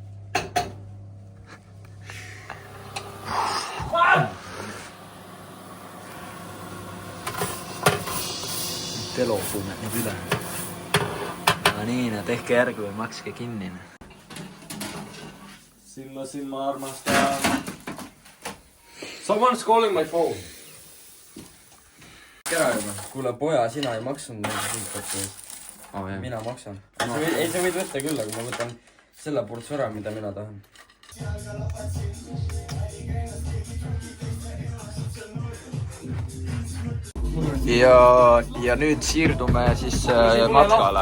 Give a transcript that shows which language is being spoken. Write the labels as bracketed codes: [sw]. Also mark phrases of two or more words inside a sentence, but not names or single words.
[et] Telefone nüüd üle. No nii, tehke järgi või makske kinni. Silma armastan. [en] Someone's calling my phone. [et] Kera juba. Kuule, poja, sina ei maksnud neid friikartulit. Mina maksan. Ei, sa võid võtta küll, aga ma võtan selle portsu ära, mida mina tahan. Ja nüüd siirdume siis matkale.